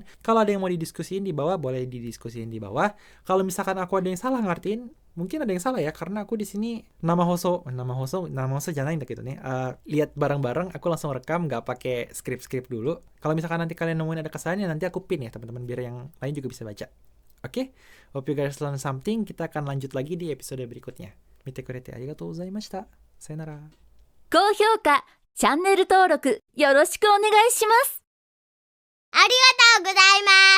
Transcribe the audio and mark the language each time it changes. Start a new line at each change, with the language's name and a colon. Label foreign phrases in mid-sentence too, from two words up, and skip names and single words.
Indonesian: Kalau ada yang mau didiskusiin di bawah, boleh didiskusiin di bawah. Kalau misalkan aku ada yang salah ngertiin, mungkin ada yang salah ya, karena aku di sini nama hoso jangan gitu nih. Lihat bareng-bareng, aku langsung rekam, nggak pakai skrip dulu. Kalau misalkan nanti kalian nemuin ada kesalahan, nanti aku pin ya teman-teman, biar yang lain juga bisa baca. Oke?
English: Hope you guys learn something.
Indonesian: Kita akan lanjut lagi di episode berikutnya.
Japanese: 見てくれてありがとうございました. さようなら. 高評価、チャンネル登録よろしくお願いします。ありがとうございます。